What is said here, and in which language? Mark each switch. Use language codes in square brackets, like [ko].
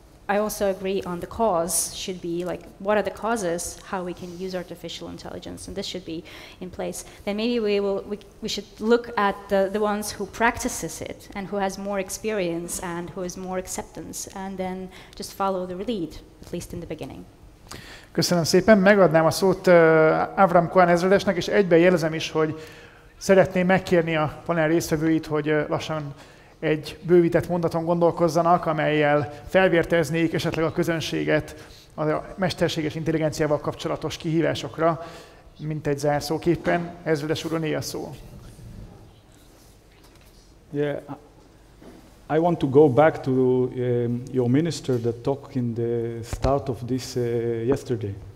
[en] I also agree on the cause should be like, what are the causes, how we can use artificial intelligence, and this should be in place. Then maybe we should look at the ones who practices it and who has more experience and who has more acceptance, and then just follow the lead, at least in the beginning. [hu] Köszönöm szépen, megadnám a szót Avraham Cohen ezredesnek, és egyben jelzem is, hogy szeretném megkérni a panel résztvevőit, hogy lassan egy bővített mondaton gondolkozzanak, amellyel felvérteznék esetleg a közönséget a mesterséges intelligenciával kapcsolatos kihívásokra, mint egy zárszóképpen. Ezredes úr, öné a szó. [en] Yeah, I want to go back to your minister that talked in the start of this yesterday.